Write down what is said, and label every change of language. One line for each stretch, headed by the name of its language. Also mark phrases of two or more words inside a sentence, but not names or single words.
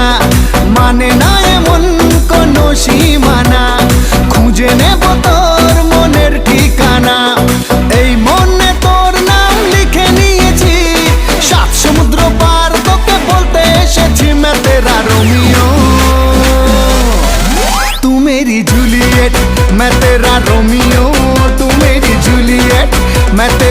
Bangla: মানে না এমন কোন সীমানা, খুঁজে নেব তোর মনের ঠিকানা। এই মনে তোর নাম লিখে নিয়েছি, সাত সমুদ্র পার তোকে বলতে এসেছি।
Hindi: मैं तेरा रोमियो तू मेरी जूलियट, मैं तेरा रोमियो तू मेरी जूलियट। मैं